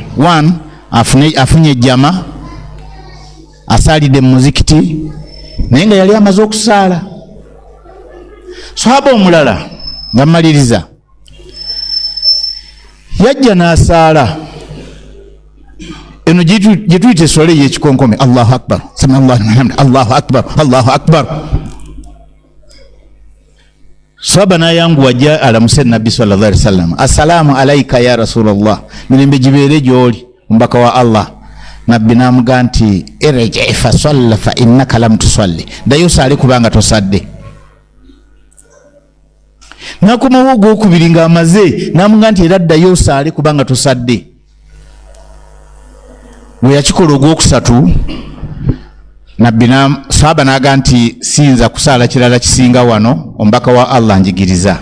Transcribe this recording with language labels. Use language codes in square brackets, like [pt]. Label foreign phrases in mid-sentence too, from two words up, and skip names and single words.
[lg] 1 afunye ejjama, asaalidde mu muzikiti, naye nga yali amaze okusaala. Sahaba omulala nga mmaliriza yajja n'asaala eno gye tuyita eswala ey'ekikonkome, [ar] الله أكبر سمع الله لمن حمده الله أكبر الله أكبر. [lg] Sahaba n'ayanguwa ajja alamuse nabbi [ar] صلى الله عليه وسلم, السلام عليك يا رسول الله, [lg] mirembe gibeere gy'oli omubaka wa Allah. Nabbi n'amugaa nti [ar] ارجع فصل فإنك لم تصل, [lg] ddayo osaale kubanga tosadde. N'akomawo ogwokubiri ng'amaze n'amugaa nti era ddayo osaale kubanga tosadde. Bwe yakikola ogwokusatu, nabbi sahaba n'agaa nti siyinza kusaala kirala kisinga wano, omubaka wa Allah njigiriza.